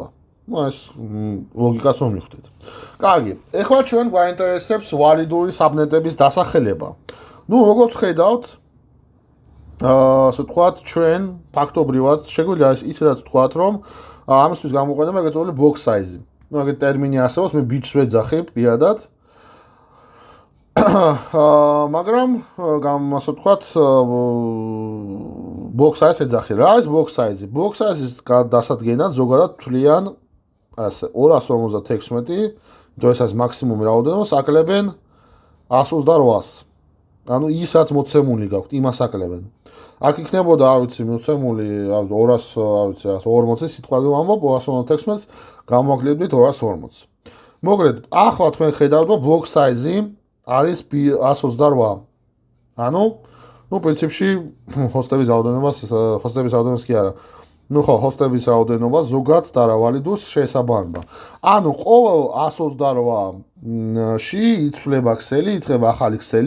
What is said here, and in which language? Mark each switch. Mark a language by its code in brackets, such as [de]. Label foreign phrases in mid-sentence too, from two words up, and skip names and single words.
[ka] ეს ლოგიკას რომ მივხვდეთ. კარგი, ეხლა ჩვენ გვაინტერესებს ვალიდური საბნეტების დასახელება. როგორც ხედავთ, ასე ვთქვათ, ჩვენ ფაქტობრივად შეგვიძლია ისედაც ვთქვათ, რომ ამისთვის გამოყენება ეგრეთ [en] block size. [ka] ეგეთ ტერმინი არსებობს, მე ბიჩს ვეძახებ პირადად. მაგრამ ასე ვთქვათ, [en] block size ეძახი. [ka] რა არის [en] block size? Block size- [ka] ის დასადგენად ზოგადად თვლიან ასე 256, თუ ეს არის მაქსიმუმი რაოდენობა, ακლებენ 128-ს. ანუ ისაც მოცემული გაქვთ, იმას ακლებენ. აქ იქნებოდა, არ ვიცი, მოცემული 200, არ ვიცი, 140 სიტყვაზე ვამბობ, 256-ს გამოვაკლებდით 240. მოკლედ, ახლა თქვენ ხედავთ, რომ [en] block size- [ka] ი არის 128. ანუ, პრინციპში ჰოსტების რაოდენობას კი არა. ხო, ჰოსტების რაოდენობა ზოგად დარავალიდურს შეესაბამება. ანუ ყოველ 128-ში იცვლება ქსელი, იწება ახალი ქსელი.